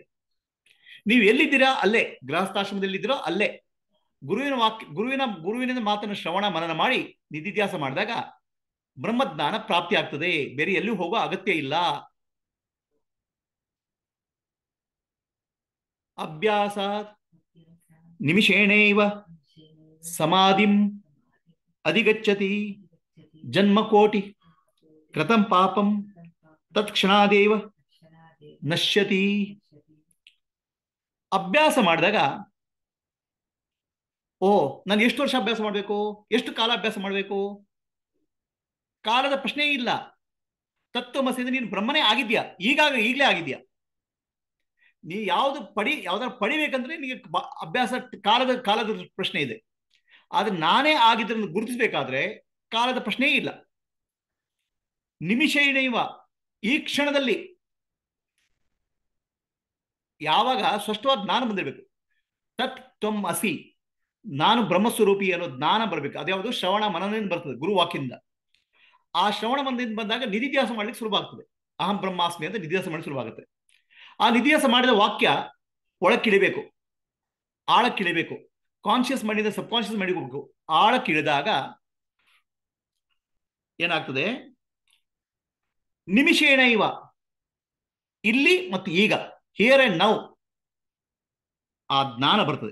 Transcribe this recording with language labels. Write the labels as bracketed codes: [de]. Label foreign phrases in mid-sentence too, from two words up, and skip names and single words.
[kn] ನೀವು ಎಲ್ಲಿದ್ದೀರಾ ಅಲ್ಲೇ, ಗೃಹಸ್ಥಾಶ್ರಮದಲ್ಲಿದ್ದೀರೋ ಅಲ್ಲೇ ಗುರುವಿನ ಮಾತನ್ನು ಶ್ರವಣ ಮನನ ಮಾಡಿ ನಿಧಿಧ್ಯಾಸ ಮಾಡಿದಾಗ ಬ್ರಹ್ಮಜ್ಞಾನ ಪ್ರಾಪ್ತಿ ಆಗ್ತದೆ. ಬೇರೆ ಎಲ್ಲೂ ಹೋಗೋ ಅಗತ್ಯ ಇಲ್ಲ. [sa] ಅಭ್ಯಾಸ ನಿಮಿಷೇಣೇವ ಸಮಾಧಿಂ ಅಧಿಗಚ್ಚತಿ ಜನ್ಮಕೋಟಿ ಕೃತಂ ಪಾಪಂ ತತ್ಕ್ಷಣಾದೇವ ನಶ್ಯತಿ. [kn] ಅಭ್ಯಾಸ ಮಾಡಿದಾಗ, ಓ ನಾನು ಎಷ್ಟು ವರ್ಷ ಅಭ್ಯಾಸ ಮಾಡಬೇಕು, ಎಷ್ಟು ಕಾಲ ಅಭ್ಯಾಸ ಮಾಡಬೇಕು, ಕಾಲದ ಪ್ರಶ್ನೆ ಇಲ್ಲ. ತತ್ವಮಸಿಯಿಂದ ನೀನು ಬ್ರಹ್ಮನೇ ಆಗಿದ್ಯಾ, ಈಗಲೇ ಆಗಿದ್ಯಾ. ನೀ ಯಾವ್ದಾರು ಪಡಿಬೇಕಂದ್ರೆ ನಿಮಗೆ ಅಭ್ಯಾಸ ಕಾಲದ ಪ್ರಶ್ನೆ ಇದೆ. ಆದ್ರೆ ನಾನೇ ಆಗಿದ್ದನ್ನು ಗುರುತಿಸಬೇಕಾದ್ರೆ ಕಾಲದ ಪ್ರಶ್ನೆಯೇ ಇಲ್ಲ. ನಿಮಿಷೇಣೈವ, ಈ ಕ್ಷಣದಲ್ಲಿ ಯಾವಾಗ ಸ್ಪಷ್ಟವಾದ ಜ್ಞಾನ ಬಂದಿರಬೇಕು. [sa] ತತ್ ತ್ವಂ ಅಸಿ, [kn] ನಾನು ಬ್ರಹ್ಮಸ್ವರೂಪಿ ಅನ್ನೋ ಜ್ಞಾನ ಬರಬೇಕು. ಅದ್ಯಾವುದು ಶ್ರವಣ ಮನನದಿಂದ ಬರ್ತದೆ, ಗುರುವಾಕ್ಯದಿಂದ. ಆ ಶ್ರವಣ ಮನನದಿಂದ ಬಂದಾಗ ನಿಧಿಧ್ಯಾಸ ಮಾಡ್ಲಿಕ್ಕೆ ಸುಲಭ. [sa] ಅಹಂ ಬ್ರಹ್ಮಾಸ್ಮಿ [kn] ಅಂತ ನಿಧಿಧ್ಯಾಸ ಮಾಡಲಿಕ್ಕೆ ಸುಲಭ. ಆ ನಿಧಿಧ್ಯಾಸ ಮಾಡಿದ ವಾಕ್ಯ ಒಳಕ್ಕಿಳಿಬೇಕು, ಆಳಕ್ಕಿಳಿಬೇಕು. [en] conscious mindinda sub conscious mindige [kn] ಹೋಗ್ಬೇಕು. ಆಳಕ್ಕಿಳಿದಾಗ ಏನಾಗ್ತದೆ, [sa] ನಿಮಿಷೇಣ ಇವ, [kn] ಇಲ್ಲಿ ಮತ್ತು ಈಗ, [en] here and now [kn] ಆ ಜ್ಞಾನ ಬರ್ತದೆ.